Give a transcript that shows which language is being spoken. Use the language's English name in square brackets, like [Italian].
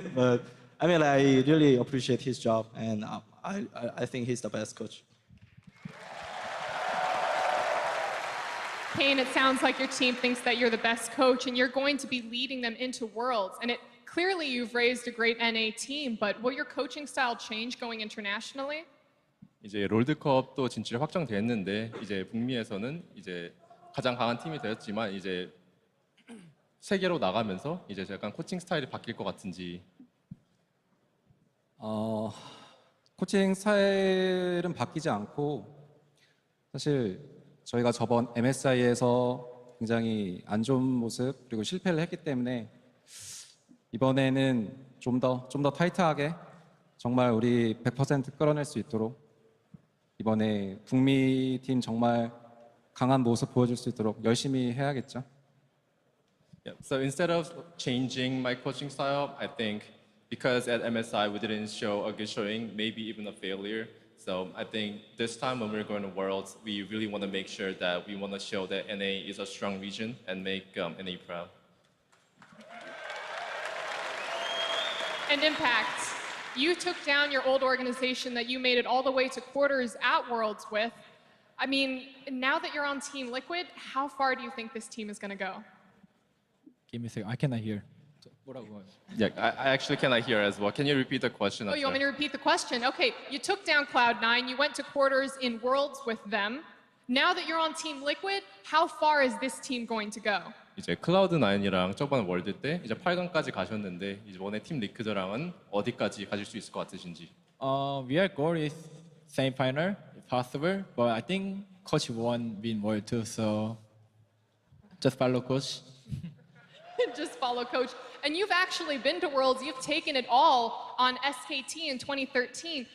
[English] But I mean, I really appreciate his job, and I think he's the best coach. Kane, it sounds like your team thinks that you're the best coach and you're going to be leading them into Worlds. And clearly you've raised a great NA team, but will your coaching style change going internationally? [Korean] 이제 롤드컵도 진출이 확정됐는데 이제 북미에서는 이제 가장 강한 팀이 되었지만 이제 세계로 나가면서 이제 약간 코칭 스타일이 바뀔 것 같은지. 코칭 스타일은 바뀌지 않고 사실 저희가 저번 MSI에서 굉장히 안 좋은 모습 그리고 실패를 했기 때문에 이번에는 좀 더 타이트하게 정말 우리 100% 끌어낼 수 있도록 이번에 북미 팀 정말 강한 모습 보여줄 수 있도록 열심히 해야겠죠. [English] Yeah. So instead of changing my coaching style, I think because at MSI we didn't show a good showing, maybe even a failure. So I think this time when we're going to Worlds, we really want to make sure that we want to show that NA is a strong region and make NA proud. And Impact, you took down your old organization that you made it all the way to quarters at Worlds with. I mean, now that you're on Team Liquid, how far do you think this team is going to go? Give me a second. I cannot hear. Yeah, I actually cannot hear as well. Can you repeat the question? Oh, you want me to repeat the question? Okay, you took down Cloud9, you went to quarters in Worlds with them. Now that you're on Team Liquid, how far is this team going to go? [Korean] 이제 클라우드9이랑 저번 월드 때 이제 8강까지 가셨는데 이번에 팀 리크저랑은 어디까지 가실 수 있을 것 같으신지? [English] We are goal is semi-final if possible, but I think coach won win world too, so just follow coach. Just follow coach. And you've actually been to Worlds, you've taken it all on SKT in 2013.